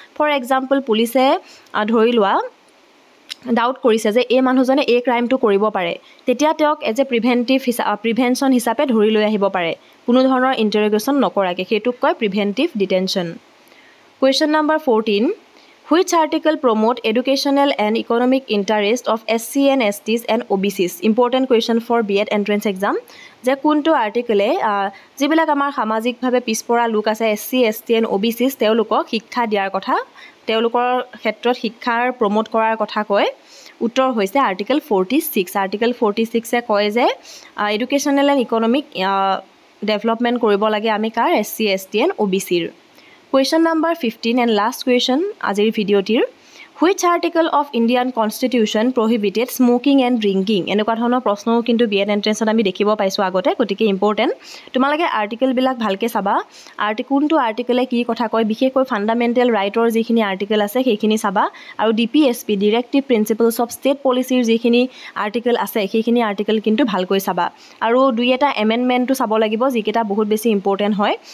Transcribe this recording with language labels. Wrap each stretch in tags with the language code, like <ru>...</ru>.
<as>For example, পুলিচে ধৰি লোৱা ডাউট কৰিছে যে এই মানুহজনে এই ক্ৰাইমটো কৰিব পাৰে, তেতিয়া তেওঁক এজ এ প্ৰিভেনশ্যন হিচাপে ধৰি লৈ আহিব পাৰে, কোনো ধৰণৰ ইণ্টাৰগেশ্যন নকৰাকৈ। সেইটোক কয় preventive detention. Question number 14.</as> <en>Which article promote educational and economic interest of SC and STs and OBCs? Important question for B.Ed entrance exam.</en> <as>যে কোনটো আৰ্টিকলে যিবিলাক আমাৰ সামাজিকভাৱে পিছপৰা লোক আছে SC, ST and OBCs তেওঁলোকক শিক্ষা দিয়াৰ কথা, তেওঁলোকৰ ক্ষেত্ৰত শিক্ষাৰ প্ৰমোট কৰাৰ কথা কয়। উত্তৰ হৈছে আৰ্টিকল 46। আৰ্টিকল 46 কয় যে</as> <en>educational and economic development</en> <as>কৰিব লাগে আমি কাৰ SC, ST and OBCৰ।</as> <en>Question number 15 and last question</en> <as>আজিৰ ভিডিঅ'টিৰ</as> <en>Which article of Indian Constitution prohibited smoking and drinking?</en> <as>এনেকুৱা ধৰণৰ প্ৰশ্নও কিন্তু B.Ed এন্ট্ৰেন্সত আমি দেখিব পাইছোঁ আগতে, গতিকে ইম্পৰ্টেণ্ট। তোমালোকে আৰ্টিকেলবিলাক ভালকৈ চাবা, কোনটো আৰ্টিকেলে কি কথা কয়, বিশেষকৈ ফাণ্ডামেণ্টেল ৰাইটৰ যিখিনি আৰ্টিকেল আছে সেইখিনি চাবা, আৰু DPSP ডিৰেক্টিভ প্ৰিন্সিপলছ অফ ষ্টেট পলিচিৰ যিখিনি আৰ্টিকেল আছে সেইখিনি আৰ্টিকেল কিন্তু ভালকৈ চাবা, আৰু দুই এটা এমেণ্ডমেণ্টটো চাব লাগিব যিকেইটা বহুত বেছি ইম্পৰ্টেণ্ট হয়।</as>